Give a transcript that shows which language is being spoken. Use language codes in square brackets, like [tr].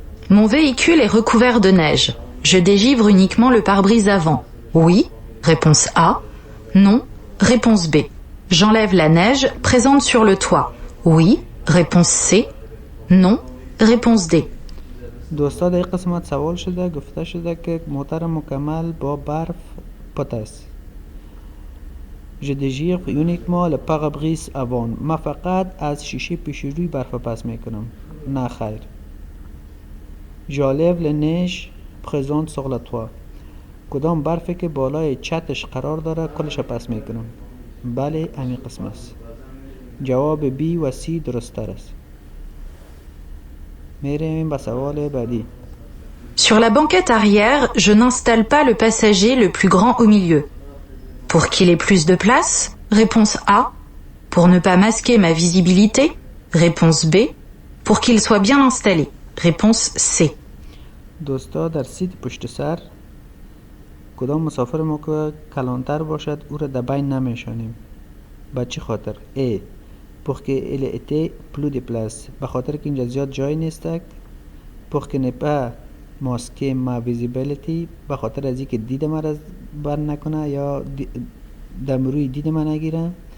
[fr] Mon véhicule est recouvert de neige. Je dégivre uniquement le pare-brise avant. Oui, réponse A. Non, réponse B. J'enlève la neige présente sur le toit. Oui, réponse C. Non, réponse D. [fa] دوستا در این قسمت سوال شده گفته شده که موتر مکمل با برف پت است. [fr] Je dégivre uniquement le pare-brise avant. [fa] من فقط از شیشه پیشروی برف پس میکنم. نه خیر. [fr] J'enlève la neige présente sur le toit. [fa] کدام برفی که بالای چتش قرار داره کلش پس میکنم. بله همین قسم است. جواب بی و سی درست تر است. میریم به سوال بعدی. [fr] Sur la banquette arrière, je n'installe pas le passager le plus grand au milieu. Pour qu'il ait plus de place, réponse A. Pour ne pas masquer ma visibilité, réponse B. Pour qu'il soit bien installé, réponse C. [fa] دوستا در سیت پشت سر کدام مسافر ما که کلانتر باشد او را در بین نمیشانیم. با چی خاطر؟ A. [fr] Pour qu'il ait plus de place. [fa] به خاطر که اینجا زیاد جای نیست. [fr] Pour que ne pas masquer ma visibility. [fa] به خاطر از اینکه دید ما را بر نکنه یا دم روی دید ما نگیره.